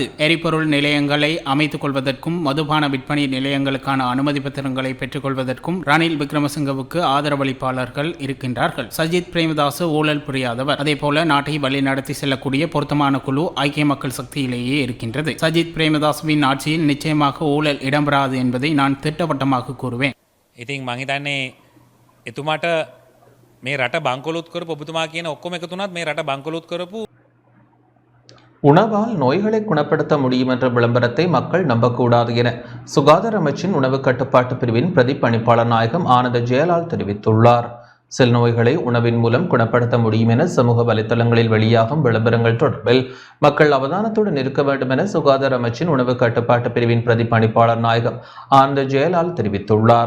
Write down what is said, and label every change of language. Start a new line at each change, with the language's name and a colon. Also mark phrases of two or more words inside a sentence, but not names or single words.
Tamil: எரிபொருள் நிலையங்களை அமைத்துக் கொள்வதற்கும் மதுபான விற்பனை நிலையங்களுக்கான அனுமதி பத்திரங்களை பெற்றுக் கொள்வதற்கும் ரணில் விக்ரமசிங்கவுக்கு ஆதரவளிப்பாளர்கள் இருக்கின்றார்கள். சஜித் பிரேமதாஸ் ஊழல் புரியாதவர். அதேபோல நாட்டை வழி நடத்தி செல்லக்கூடிய பொருத்தமான குழு ஐக்கிய மக்கள் சக்தியிலேயே இருக்கின்றது. சஜித் பிரேமதாசுவின் ஆட்சியில் நிச்சயமாக ஊழல் இடம்பெறாது என்பதை நான் திட்டவட்டமாக கூறுவேன்.
Sinhala: ඉතින් මං හිතන්නේ එතුමාට මේ රට බංකොලොත් කරපු ඔබතුමා කියන ඔක්කොම එකතු වුණත් මේ රට බංකොලොත් කරපු
Tamil: உணவால் நோய்களை குணப்படுத்த முடியும் என்ற விளம்பரத்தை மக்கள் நம்பக்கூடாது என சுகாதார அமைச்சின் உணவு கட்டுப்பாட்டு பிரிவின் பிரதி பணிப்பாளர் நாயகம் ஆனந்த ஜெயலால் தெரிவித்துள்ளார். செல் நோய்களை உணவின் மூலம் குணப்படுத்த முடியும் என சமூக வலைதளங்களில் வெளியாகும் விளம்பரங்கள் தொடர்பில் மக்கள் அவதானத்துடன் இருக்க வேண்டும் என சுகாதார அமைச்சின் உணவு கட்டுப்பாட்டு பிரிவின் பிரதி பணிப்பாளர் நாயகம் ஆனந்த ஜெயலால் தெரிவித்துள்ளார்.